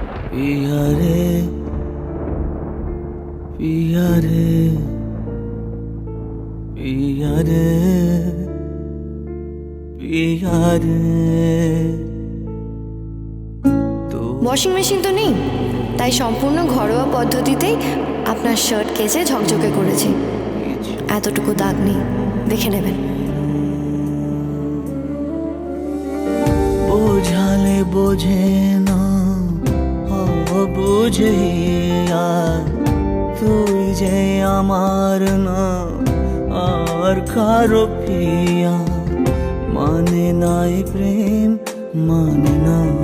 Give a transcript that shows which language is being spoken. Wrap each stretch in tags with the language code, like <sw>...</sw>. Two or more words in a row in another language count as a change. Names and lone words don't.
<hi>पिया रे पिया रे पिया रे पिया रे।</hi> <bn>ওয়াশিং মেশিন তো নেই, তাই সম্পূর্ণ ঘরোয়া পদ্ধতিতেই আপনার শার্ট কেচে ঝকঝকে করেছি। এতটুকু দাগ নেই, দেখে নেবেন। বোঝালে বোঝে না বুঝে তুই যে আমার না আর কারো প্রিয়া, মানে নাই প্রেম মানে না</bn>